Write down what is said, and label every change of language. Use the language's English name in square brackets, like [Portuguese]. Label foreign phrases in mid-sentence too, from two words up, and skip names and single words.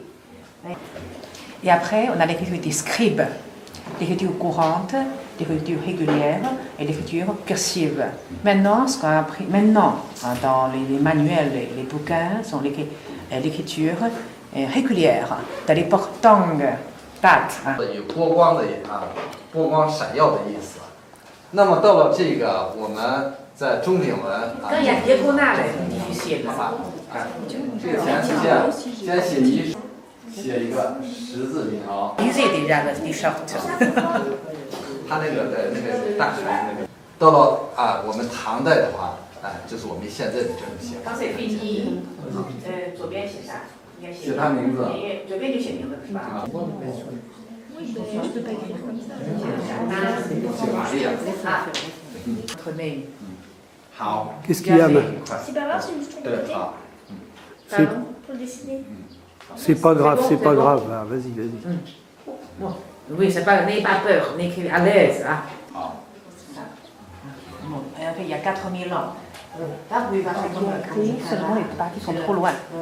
[French] Et après, on a l'écriture des scribes, l'écriture courante, l'écriture régulière et l'écriture cursive. Maintenant, ce qu'on a appris dans les manuels, les bouquins, sont l'écriture régulière, de l'époque Tang. [Chinese] 有波光的波光闪耀的意思。那么到了这个我们在中鼎文这个先写一个十字笔条。他那个大学那个，到了我们唐代的话，就是我们现在的这种写法。左边写啥？写他名字，左边就写名字是吧？写玛利亚。好。 [French] Qu'est-ce qu'il y a maintenant? C'est pas grave, c'est juste pour [Chinese] 对，好。 [French] pour dessiner. C'est pas grave, c'est pas grave. Ah, vas-y, vas-y. Bon. Oui, c'est pas, n'ayez pas peur, n'ayez à l'aise. Hein. Bon, il y a 4000 ans. Là, vous pouvez voir seulement les parties sont trop loin.